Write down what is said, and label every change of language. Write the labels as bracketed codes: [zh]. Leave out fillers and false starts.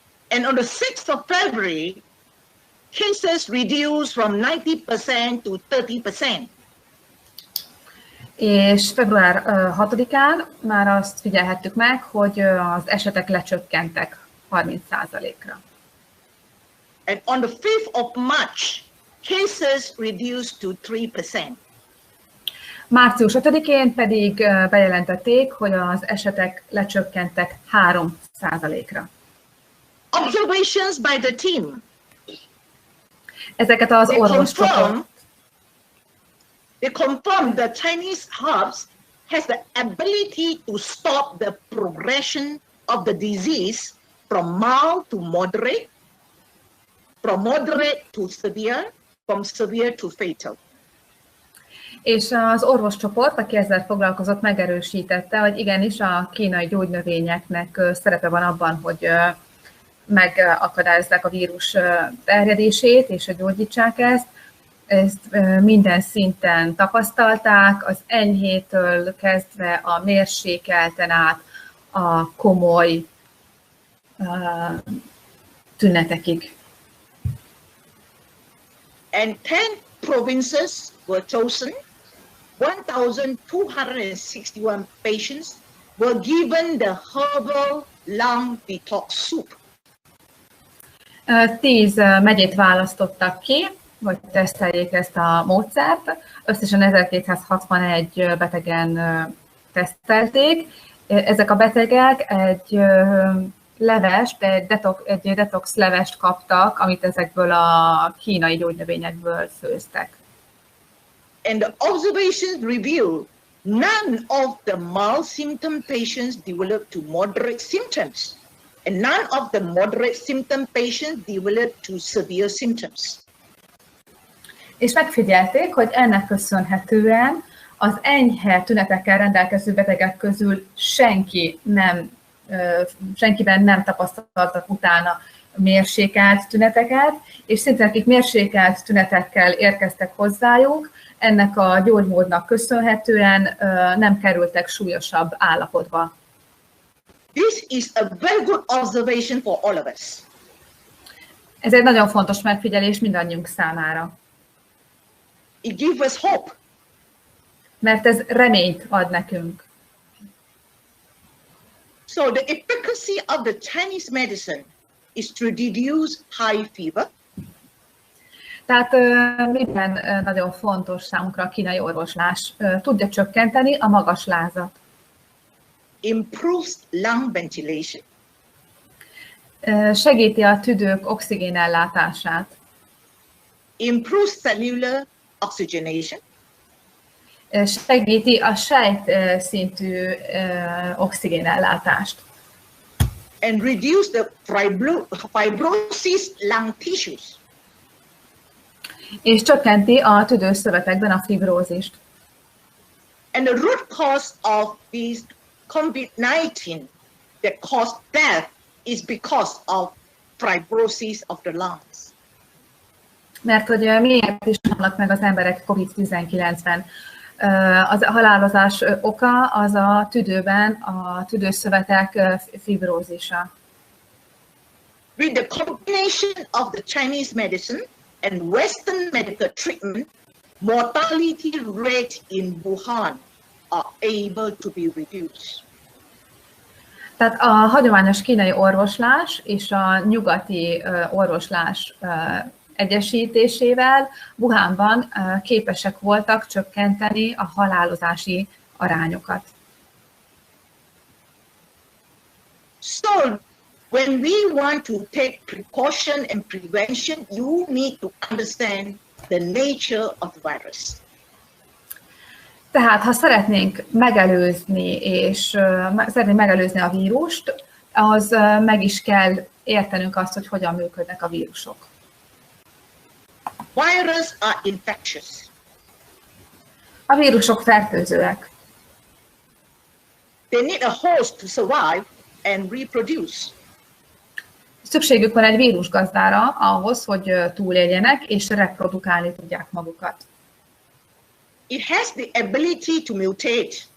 [en] And on the 6th of February, cases reduced from 90% to 30%. [hu] És február 6-án már azt figyelhettük meg, hogy az esetek lecsökkentek 30%-ra. [en] And on the 5th of March, cases reduced to 3%. [hu] Március 5-én pedig bejelentették, hogy az esetek lecsökkentek 3%-ra. [en] Observations by the team. [hu] Ezeket az orvoscsoport. [en] They confirm the Chinese herbs has the ability to stop the progression of the disease from mild to moderate, from moderate to severe, from severe to fatal. [hu] És az orvoscsoport, aki ezzel foglalkozott, megerősítette, hogy igenis a kínai gyógynövényeknek szerepe van abban, hogy megakadályozzák a vírus terjedését és gyógyítsák ezt. Ezt minden szinten tapasztalták, az enyhétől kezdve a mérsékelten át a komoly tünetekig. [en] And 10 provinces were chosen. 1,261 patients were given the herbal lung detox soup. [hu] 10 megyét választottak ki, hogy teszteljék ezt a módszert. Összesen 1261 betegen tesztelték. Ezek a betegek egy levest, egy detox levest kaptak, amit ezekből a kínai gyógynövényekből főztek. [en] And the observations reveal none of the mild symptom patients developed to moderate symptoms, and none of the moderate symptom patients developed to severe symptoms. [hu] És megfigyelték, hogy ennek köszönhetően az enyhe tünetekkel rendelkező betegek közül senkiben nem tapasztaltak utána mérsékelt tüneteket, és szinte akik mérsékelt tünetekkel érkeztek hozzájuk, ennek a gyógymódnak köszönhetően nem kerültek súlyosabb állapotba. [en] This is a very good observation for all of us. [hu] Ez egy nagyon fontos megfigyelés mindannyiunk számára. [en] It gives us hope. [hu] Mert ez reményt ad nekünk. [en] So the efficacy of the Chinese medicine is to reduce high fever. [hu] Tehát minden nagyon fontos számunkra a kínai orvoslás. Tudja csökkenteni a magas lázat. [en] Improves lung ventilation. [hu] Segíti a tüdők oxigénellátását. [en] Improves cellular oxygenation. [hu] Segíti a sejt szintű oxigénellátást. [en] And reduce the fibrosis lung tissues. [hu] És csökkenti a tüdőszövetekben a fibrózist. [en] And the root cause of this COVID-19 that caused death is because of fibrosis of the lungs. [hu] Mert hogy miért is halnak meg az emberek COVID-19-ben? Az halálozás oka az a tüdőben, a tüdőszövetek fibrózisa. [en] With the combination of the Chinese medicine and Western medical treatment, mortality rate in Wuhan are able to be reduced. [hu] Tehát a hagyományos kínai orvoslás és a nyugati orvoslás egyesítésével Wuhanban képesek voltak csökkenteni a halálozási arányokat. [en] So, when we want to take precaution and prevention, you need to understand the nature of the virus. [hu] Tehát, ha szeretnénk megelőzni a vírust, az meg is kell értenünk azt, hogy hogyan működnek a vírusok. [en] Viruses are infectious. [hu] A vírusok fertőzőek. [en] They need a host to survive and reproduce. [hu] Szükségük van egy vírusgazdára ahhoz, hogy túléljenek és reprodukálni tudják magukat. [en] It has the ability to mutate.